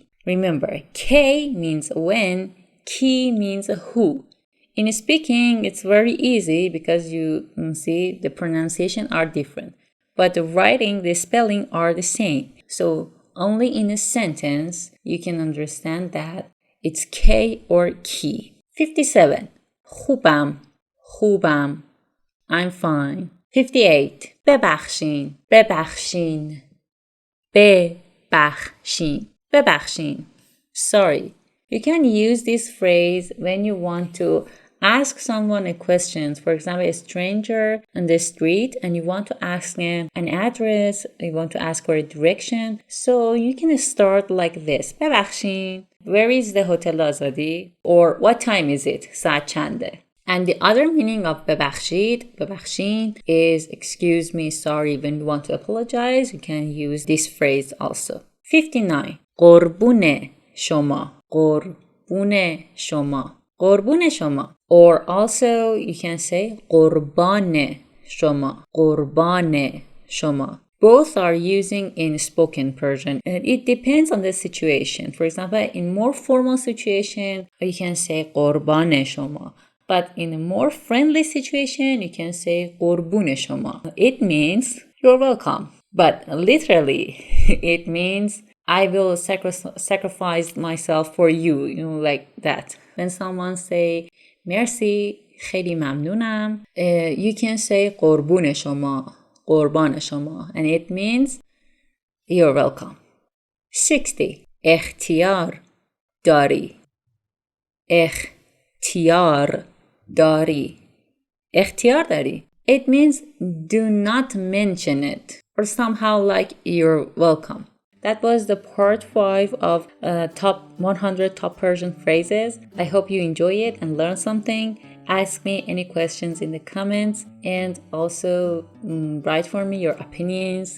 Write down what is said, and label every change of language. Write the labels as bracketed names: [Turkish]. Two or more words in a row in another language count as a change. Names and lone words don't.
[English] Remember, K means when, ki means who. In speaking, it's very easy because you see the pronunciation are different. But the writing, the spelling are the same. So only in a sentence you can understand that it's K or ki. [Persian] 57. خوبم. خوبم. [English] I'm fine. 58. [Persian] ببخشین. ببخشین. ببخشین. ببخشین. [English] Sorry. You can use this phrase when you want to ask someone a question. For example, a stranger on the street and you want to ask them an address, you want to ask for a direction. So you can start like this. [Persian] ببخشین. [English] Where is the Hotel Azadi? Or what time is it? [Persian] ساعت چنده? [English] And the other meaning of ببخشین is excuse me, sorry. When you want to apologize, you can use this phrase also. 59. [Persian] قربون شما. قربون شما. قربون شما. [English] Or also you can say [Persian] قربان شما. قربان شما. [English] Both are using in spoken Persian. And it depends on the situation. For example, in more formal situation, you can say [Persian] قربان شما. [English] But in a more friendly situation, you can say [Persian] قربون شما. [English] It means you're welcome. But literally, it means I will sacrifice myself for you, like that. When someone say [Persian] مرسی خیلی ممنونم, [English] you can say [Persian] قربون شما. قربان شما. [English] And it means you're welcome. 60. [Persian] اختیار داری. اختیار داری. اختیار داری. [English] It means do not mention it, or somehow like you're welcome. That was the part 5 of top 100 top Persian phrases. I hope you enjoy it and learn something. Ask me any questions in the comments, and also write for me your opinions.